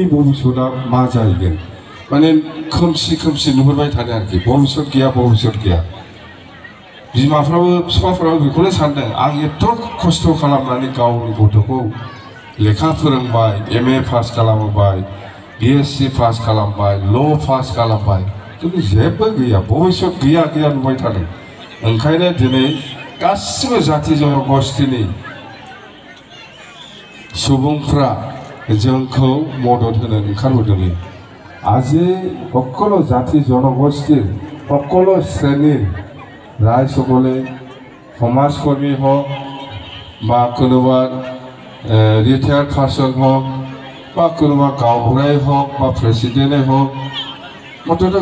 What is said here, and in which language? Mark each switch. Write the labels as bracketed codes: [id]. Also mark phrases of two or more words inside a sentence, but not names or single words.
[brx] भबिष्यतआ मा जाहैगोन माने खोमसि नुहुरबाय थादों आरोखि भबिष्यत गैया बिमाफ्राबो बिफाफ्राबो बेखौनो सानदों आं एथ' खस्थ' खालामनानै गावनि गथ'खौ लेखा फोरोंबाय MA पास खालामबाय BSc पास खालामबाय ल' पास खालामबाय किन्तु जेबो गैया भबिष्यत गैया नुबाय थादों ओंखायनो दिनै गासिबो जाति जनगोष्ठीनि सुबुंफ्रा जोंखौ मदद होनो ओंखारबोदोंलै [as] আজি সকলো জাতি জনগোষ্ঠীৰ সকলো শ্ৰেণীৰ ৰাইজসকলে সমাজকৰ্মী হওক বা কোনোবা ৰিটায়াৰ্ড পাৰ্চন হওক বা কোনোবা গাঁওবুঢ়াই হওক বা প্ৰেচিডেণ্টেই হওক মুঠতে